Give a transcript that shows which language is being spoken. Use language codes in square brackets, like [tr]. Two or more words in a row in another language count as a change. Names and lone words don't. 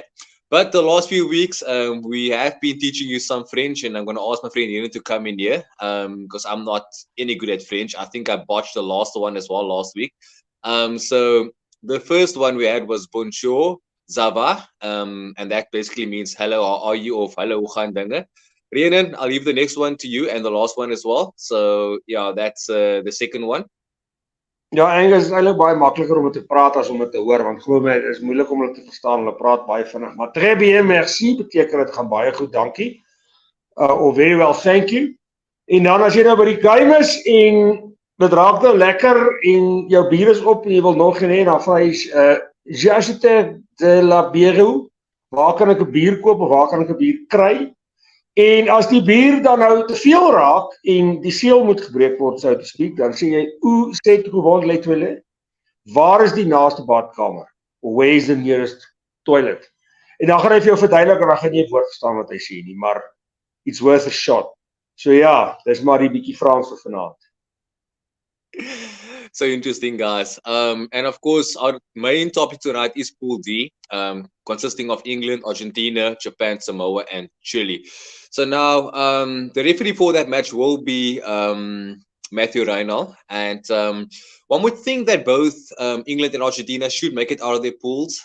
[en] But the last few weeks, we have been teaching you some French, and I'm going to ask my friend Yuna to come in here because I'm not any good at French. I think I botched the last one as well last week. So the first one we had was [fr] Bonjour, ça va, [en] and that basically means hello, how are you, or hello, [af] hoe gaan dinge. [en] Rhiannon, I'll leave the next one to you and the last one as well. So yeah, that's the second one. [af] Ja, Angus, is eintlik baie makliker om dit te praat as om dit te hoor, want glo my, dit is moeilik om hulle te verstaan. Hulle praat baie vinnig. Maar [fr] très bien, merci [af] beteken dit gaan baie goed, dankie. [en] Or very well, thank you. [af] En dan as jy nou by die game is en dit raak nou lekker en jou bier is op en jy wil nog geen hê, dan vra jy [fr] j'achète de la bière, [af] waar kan ek 'n bier koop of waar kan ek 'n bier kry? En as die bier dan nou te veel raak en die seël moet gebreek word, [en] so to speak, [af] dan sê jy, hoe sê jy hoe les toilet? Waar is die naaste badkamer? [en] Where is the nearest toilet? [af] En dan gaan hy vir jou verduidelik en dan gaan jy nie woord verstaan wat hy sê nie, maar [en] it's worth a shot. [af] So ja, dis maar die bietjie Frans vir vanaand. [en] So interesting, guys. And of course, our main topic tonight is Pool D, consisting of England, Argentina, Japan, Samoa, and Chile. So now, the referee for that match will be Matthew Reinal, and one would think that both England and Argentina should make it out of their pools.